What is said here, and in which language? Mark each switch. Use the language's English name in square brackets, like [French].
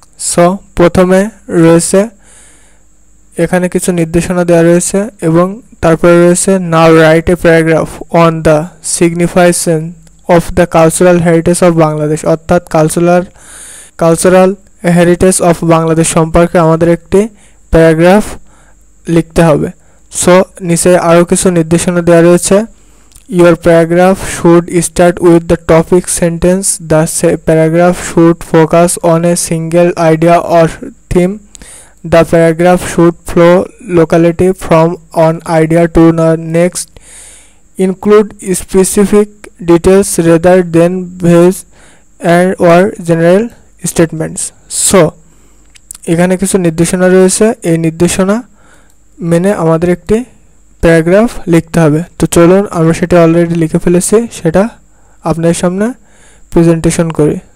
[Bangla] So প্রথমে রয়েছে এখানে কিছু নির্দেশনা দেওয়া রয়েছে এবং তারপরে রয়েছে [English] now write a paragraph on the signification of the cultural heritage of Bangladesh, [Bangla] অর্থাৎ কালচারাল হেরিটেজ অফ বাংলাদেশ সম্পর্কে আমাদের একটি প্যারাগ্রাফ লিখতে হবে। [English] so [Bangla] নিচে আরও কিছু নির্দেশনা দেওয়া রয়েছে। [English] Your paragraph should start with the topic sentence. The paragraph should focus on a single idea or theme. The paragraph should flow locally from one idea to the next, include specific details rather than vague and or general statements. [Bangla] So এখানে কিছু নির্দেশনা রয়েছে, এই নির্দেশনা মেনে আমাদের একটি paragraph লিখতে হবে। তো চলুন আমরা সেটা অলরেডি লিখে ফেলেছি, সেটা আপনাদের সামনে প্রেজেন্টেশন করি।